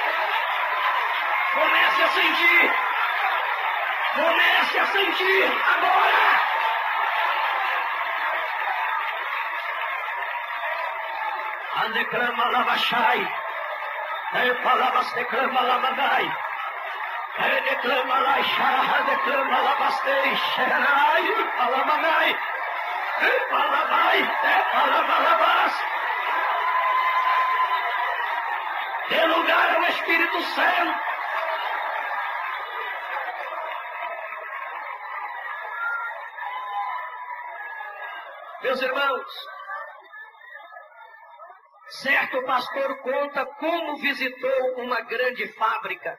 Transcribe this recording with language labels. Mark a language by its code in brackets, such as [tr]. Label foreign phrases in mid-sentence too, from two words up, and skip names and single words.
[pt] Comece a sentir. Comece a sentir agora. Andeclama lavachai. Palavras declama lavadai. Declama laixarra, declama lavastei. Xerai, palamanai. Palavai, palavalabas. Dê lugar ao Espírito Santo. Meus irmãos, certo pastor conta como visitou uma grande fábrica.